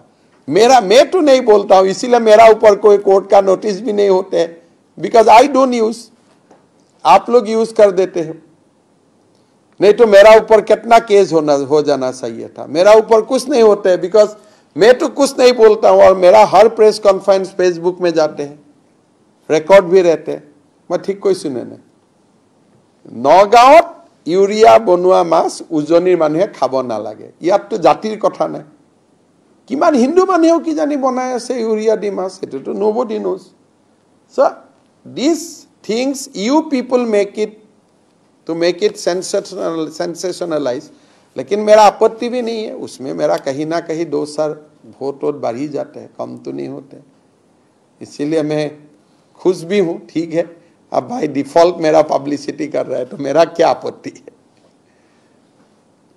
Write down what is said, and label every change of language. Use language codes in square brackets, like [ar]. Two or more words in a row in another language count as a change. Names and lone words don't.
[hi] मैं तो नहीं बोलता हूं, इसीलिए मेरा ऊपर कोई कोर्ट का नोटिस भी नहीं होते, [en] because I don't use, [hi] आप लोग यूज कर देते हो। नहीं तो मेरा ऊपर कितना केस हो जाना चाहिए था। मेरा ऊपर कुछ नहीं होते, बिकॉज मैं तो कुछ नहीं बोलता हूं और मेरा हर [en] press conference [hi] फेसबुक में जाते हैं, रेकॉर्ड भी रहते हैं। मैं ठीक कोई सुने नहीं। [as] नगाঁৱত ইউৰিয়া বনোৱা মাছ উজনিৰ মানুহে খাব নালাগে। ইয়াততো জাতিৰ কথা নাই। কিমান হিন্দু মানুহেও কি জানি বনাই আছে ইউৰিয়া দি মাছ, এটোতো [en] nobody knows. So these things you people make it to make it sensationalize, [hi] लेकिन मेरा आपत्ति भी नहीं है उसमें। मेरा कहीं ना कहीं 2 साल वोट बढ़ ही जाते हैं, कम तो नहीं होते। इसीलिए मैं खुश भी हूं। ठीक है, अब भाई डिफॉल्ट मेरा पब्लिसिटी कर रहा है तो मेरा क्या आपत्ति है।